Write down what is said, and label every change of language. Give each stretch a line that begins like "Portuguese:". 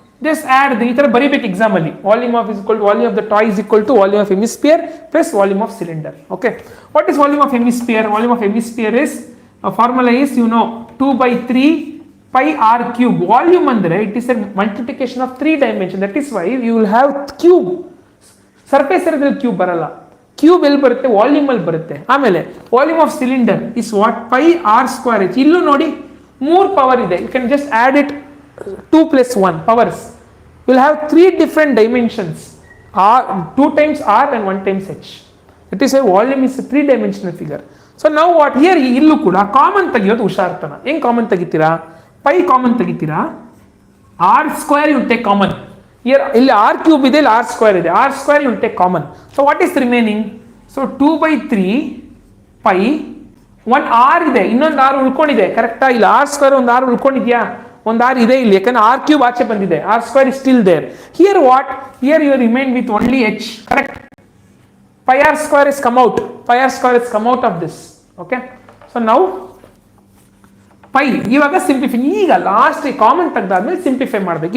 English: Just add the
Kannada: itara baribek exam alli.
English: Volume of the toy is equal to volume of hemisphere plus volume of cylinder. Okay, what is volume of hemisphere? Volume of hemisphere is a formula is 2/3 pi r cube. Volume andre it is a multiplication of 3 dimension. That is why you will have cube.
Kannada: Surface area cube baralla, cube ಎಲ್ಲಿ ಬರುತ್ತೆ, volume ಅಲ್ಲಿ ಬರುತ್ತೆ.
English: ಆಮೇಲೆ volume of cylinder is what, pi r square h.
Kannada: ಇಲ್ಲೂ ನೋಡಿ 3 power ಇದೆ.
English: You can just add it 2 plus 1 powers. You will have 3 different dimensions, r 2 times r and 1 times h. That is why volume is a 3-dimensional figure. So now what, here
Kannada: illu kuda common tegiyodu ಹುಷಾರ್ತನ. ಹೆಂಗ್ common ತೆಗಿತೀರಾ, pi common ತೆಗಿತೀರಾ,
English: r square you take common.
Kannada: Here ಇಲ್ಲಿ r cube ಇದೆ, ಇಲ್ಲಿ r square ಇದೆ,
English: r square you take common. So what is remaining?
Kannada: So 2/3 pi 1 r ಇದೆ, ಇನ್ನೊಂದು r ಉಳ್ಕೊಂಡಿದೆ, ಕರೆಕ್ಟಾ? ಇಲ್ಲ r square ಒಂದು r ಉಳ್ಕೊಂಡಿದ್ಯಾ, ಒಂದು r ಇದೆ ಇಲ್ಲಿ, ಯಾಕಂದ್ರೆ r cube ಆಚೆ ಬಂದಿದೆ,
English: r square is still there. Here what, here you remain with only h, correct? Pi r square is come out, of this. Okay, so now pi
Kannada: ಇವಾಗ simplify, ಈಗ last common ತೆಗೆದಾದ್ಮೇಲೆ simplify ಮಾಡಬೇಕು.